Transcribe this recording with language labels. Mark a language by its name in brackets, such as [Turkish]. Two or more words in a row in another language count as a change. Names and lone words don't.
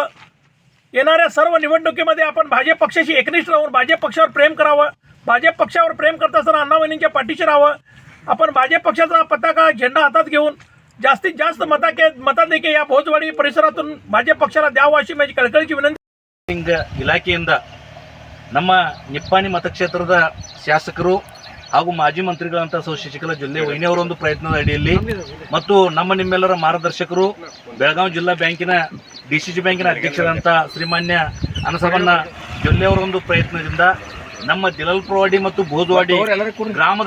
[Marathi] येणाऱ्या सर्व निवडणुकीमध्ये आपण भाजप पक्षाशी एकनिष्ठ राहून भाजप पक्षावर प्रेम करावं. भाजप पक्षावर प्रेम करत असताना अण्णा वहिनींच्या पाठीशी राहावं. आपण भाजप पक्षाचा पताका, झेंडा हातात घेऊन जास्तीत जास्त मताधिक्य या भोजवाडी परिसरातून भाजप पक्षाला द्यावं अशी माझी कळकळीची विनंती. [Kannada] ಇಲಾಖೆಯಿಂದ ನಮ್ಮ ನಿಪ್ಪಾಣಿ ಮತಕ್ಷೇತ್ರದ ಶಾಸಕರು ಹಾಗೂ ಮಾಜಿ ಮಂತ್ರಿಗಳಂತ ಸೌ ಶಶಿಕಲಾ ಜೊಲ್ಲೆ ವಹಿನಿಯವರ ಒಂದು ಪ್ರಯತ್ನದ ಅಡಿಯಲ್ಲಿ ಮತ್ತು ನಿಮ್ಮೆಲ್ಲರ ಮಾರ್ಗದರ್ಶಕರು ಬೆಳಗಾವಿ ಜಿಲ್ಲಾ ಬ್ಯಾಂಕಿನ DCC ಬ್ಯಾಂಕಿನ ಅಧ್ಯಕ್ಷರಾದಂಥ ಶ್ರೀಮಾನ್ಯ ಅನಸವಣ್ಣ ಜೊಲ್ಲೆ ಅವರ ಒಂದು ಪ್ರಯತ್ನದಿಂದ ನಮ್ಮ ದಿಲಾಲ್ಪುರವಾಡಿ ಮತ್ತು ಭೋಜವಾಡಿ ಗ್ರಾಮದ